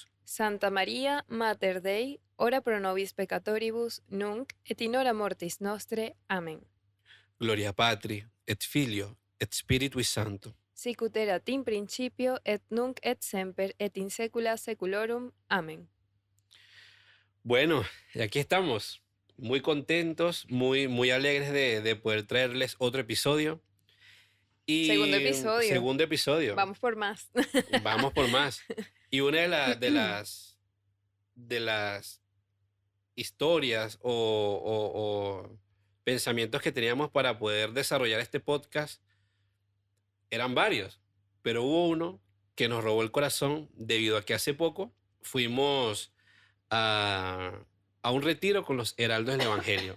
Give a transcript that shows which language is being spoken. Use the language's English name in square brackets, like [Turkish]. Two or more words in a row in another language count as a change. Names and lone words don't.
[Latin] Santa María, Mater Dei, ora pro nobis peccatoribus, nunc et in hora mortis nostre. [Spanish] Amén. [Latin] Gloria Patri, et Filio, et Spiritui Sancto. Sicut erat in principio, et nunc et semper, et in saecula saeculorum. Amén. [Spanish] Bueno, y aquí estamos, muy contentos, muy alegres de poder traerles otro episodio. Segundo Y episodio. segundo episodio, Vamos por más. vamos por más. Y una de las historias o pensamientos que teníamos para poder desarrollar este podcast eran varios, pero hubo uno que nos robó el corazón debido a que hace poco fuimos a, a un retiro con los Heraldos del Evangelio.